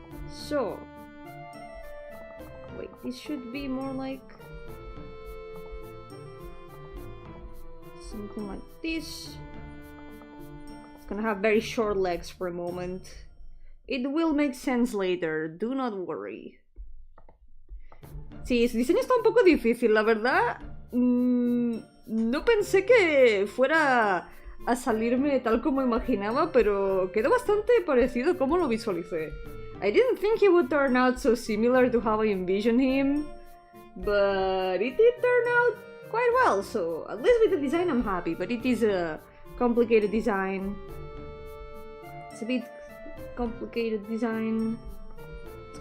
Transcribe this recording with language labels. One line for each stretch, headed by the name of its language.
English: So, wait, this should be more like something like this. It's gonna have very short legs for a moment. It will make sense later, do not worry.
Spanish: Sí, su diseño está un poco difícil, la verdad. No pensé que fuera a salirme tal como imaginaba, pero quedó bastante parecido a como lo visualicé.
English: I didn't think he would turn out so similar to how I envisioned him, but it did turn out quite well, so at least with the design I'm happy, but it is a complicated design. It's a bit complicated design. It's